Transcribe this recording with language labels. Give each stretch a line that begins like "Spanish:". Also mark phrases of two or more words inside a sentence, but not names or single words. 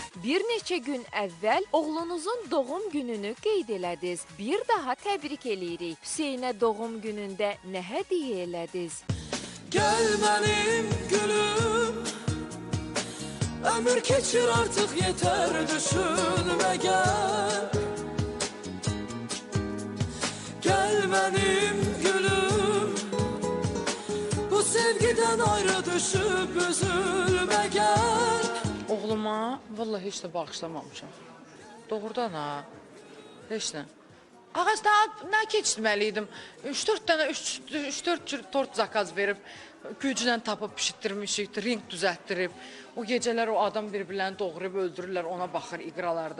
Azerbaijani: Bir neçə gün əvvəl oğlunuzun doğum gününü qeyd elədiniz. Bir daha təbrik eləyirik. Hüseynə doğum günündə nə hədiyyə elədiniz?
Turkish: Gel benim gülüm, ömür geçir artık yeter, düşünme gel. Gel benim gülüm, bu sevgiden ayrı düşüp üzülme gel.
Azerbaijani: Oğluma vallahi heç də bağışlamamışam. Doğrudan ha. Heç nə. Ağac daha nə keçirməliydim? 3-4 dənə 3-4 cür tort zakaz verib güclə tapıb pişirtdirmişik, ring düzəltdirib. O gecələr o adam bir-birlərini doğrayıb öldürürlər, ona baxır iqralarda.